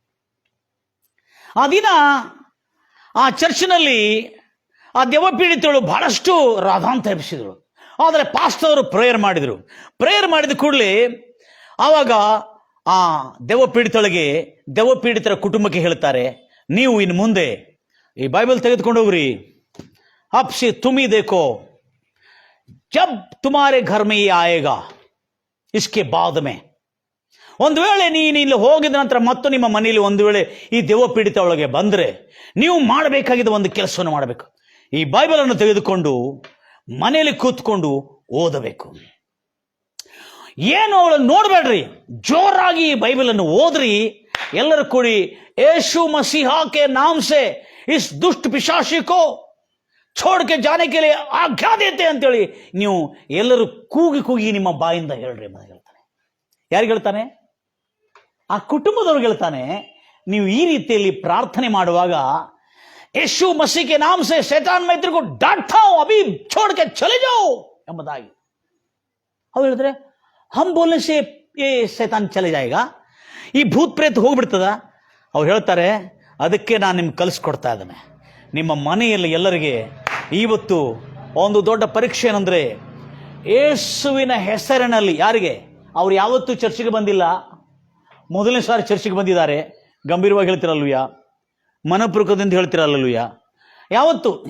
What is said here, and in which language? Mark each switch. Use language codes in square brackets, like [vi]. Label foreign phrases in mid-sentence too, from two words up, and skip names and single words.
[kn] ಆ ದಿನ ಆ ಚರ್ಚ್ನಲ್ಲಿ ಆ ದೆವ್ವಪೀಡಿತಳು ಬಹಳಷ್ಟು ರಾಧಾಂತ ಎಬ್ಬಿಸಿದರು. ಆದರೆ ಪಾಸ್ಟರ್ ಪ್ರೇಯರ್ ಮಾಡಿದ ಕೂಡಲೇ ಆವಾಗ ಆ ದೆವ್ವಪೀಡಿತರ ಕುಟುಂಬಕ್ಕೆ ಹೇಳ್ತಾರೆ, ನೀವು ಇನ್ನು ಮುಂದೆ ಈ ಬೈಬಲ್ ತೆಗೆದುಕೊಂಡು ಹೋಗ್ರಿ. [hi] अप से तुम ही देखो जब तुम्हारे घर में ये आएगा इसके बाद में. [kn] ಒಂದು ವೇಳೆ ನೀನು ಇಲ್ಲಿ ಹೋಗಿದ ನಂತರ ಮತ್ತು ನಿಮ್ಮ ಮನೆಯಲ್ಲಿ ಒಂದು ವೇಳೆ ಈ ದೆವ್ವಪೀಡಿತ ಒಳಗೆ ಬಂದರೆ ನೀವು ಮಾಡಬೇಕಾಗಿದ್ದ ಒಂದು ಕೆಲಸವನ್ನು ಮಾಡಬೇಕು. ಈ ಬೈಬಲನ್ನು ತೆಗೆದುಕೊಂಡು ಮನೆಯಲ್ಲಿ ಕೂತ್ಕೊಂಡು ಓದಬೇಕು. ಏನು ಅವಳನ್ನು ನೋಡಬೇಡ್ರಿ, ಜೋರಾಗಿ ಈ ಬೈಬಲನ್ನು ಓದ್ರಿ. ಎಲ್ಲರೂ ಕೂಡಿ ಯೇಸು [hi] ಮसीहा के नाम से इस दुष्ट पिशाची को छोड़ के जाने के लिए आज्ञा देते [kn] ಅಂತೇಳಿ ನೀವು ಎಲ್ಲರೂ ಕೂಗಿ ನಿಮ್ಮ ಬಾಯಿಂದ ಹೇಳ್ರಿ ಅಂತ ಹೇಳ್ತಾನೆ. ಯಾರಿಗೆ ಹೇಳ್ತಾನೆ? ಆ ಕುಟುಂಬದವ್ರಿಗೆ ಹೇಳ್ತಾನೆ, ನೀವು ಈ ರೀತಿಯಲ್ಲಿ ಪ್ರಾರ್ಥನೆ ಮಾಡುವಾಗ ಯೇಸು [hi] ಮसीह के नाम से शैतान मैत्र को डांटता हूं, अभी छोड़ के चले जाओ [kn] ಎಂಬುದಾಗಿ. ಅವ್ರು ಹೇಳಿದ್ರೆ, [hi] हम बोलने से ये शैतान चले जाएगा, [kn] ಈ ಭೂತ್ ಪ್ರೇತ ಹೋಗ್ಬಿಡ್ತದ? ಅವ್ರು ಹೇಳ್ತಾರೆ, ಅದಕ್ಕೆ ನಾನು ನಿಮ್ಗೆ ಕಲಿಸ್ಕೊಡ್ತಾ ಇದ್ದೇನೆ. ನಿಮ್ಮ ಮನೆಯಲ್ಲಿ ಎಲ್ಲರಿಗೆ ಇವತ್ತು ಒಂದು ದೊಡ್ಡ ಪರೀಕ್ಷೆ ಏನಂದ್ರೆ, ಯೇಸುವಿನ ಹೆಸರಿನಲ್ಲಿ ಯಾರಿಗೆ, ಅವ್ರು ಯಾವತ್ತೂ ಚರ್ಚಿಗೆ ಬಂದಿಲ್ಲ, ಮೊದಲನೇ ಸಾರಿ ಚರ್ಚಿಗೆ ಬಂದಿದ್ದಾರೆ, ಗಂಭೀರವಾಗಿ ಹೇಳ್ತಿರಲ್ವಯ್ಯ, ಮನಪೂರ್ವಕದಿಂದ ಹೇಳ್ತಿರಲ್ವಯ್ಯ, ಯಾವತ್ತು